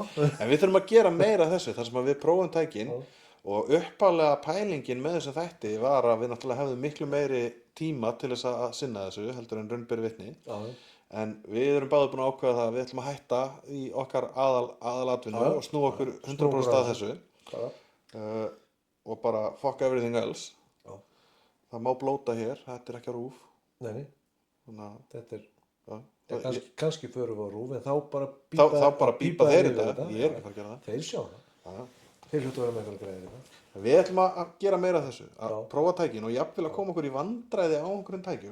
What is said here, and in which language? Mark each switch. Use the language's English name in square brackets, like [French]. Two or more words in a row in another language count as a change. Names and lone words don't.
[Icelandic] En við þurfum að gera meira af þessu, þar sem við prófum tækin. Og upphaflega pælingin með þessu þætti var að við náttúrulega hefðum miklu meiri tíma til þess að sinna þessu heldur en raun ber vitni. En við erum báðir búin að ákveða það að við ætlum að hætta í okkar aðalatvinnu og snúa okkur 100% að þessu og bara [English] fuck everything else. [Icelandic] Það má blóta hér, þetta ekki á RÚV. Nei, þetta kannski förum við á RÚV, en þá bara bípa þeir þetta. Ég er ekki að fara að gera það. Þeir sjá það. Þeir hljóta að vera með eitthvað greiðir þetta. Við ætlum að gera meira af þessu, að prófa tækin og jafnvel að koma okkur í vandræði á einhverjum tækjum.